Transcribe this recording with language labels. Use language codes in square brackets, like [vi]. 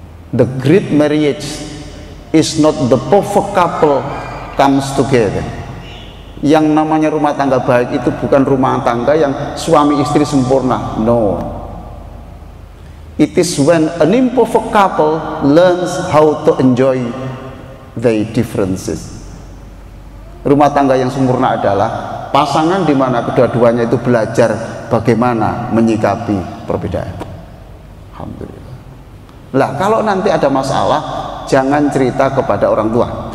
[en] The great marriage is not the perfect couple comes together. [id] Yang namanya rumah tangga baik itu bukan rumah tangga yang suami istri sempurna. [en] No. It is when an imperfect couple learns how to enjoy their differences. [id] Rumah tangga yang sempurna adalah pasangan di mana kedua-duanya itu belajar bagaimana menyikapi perbedaan. Alhamdulillah. Lah kalau nanti ada masalah, jangan cerita kepada orang tua.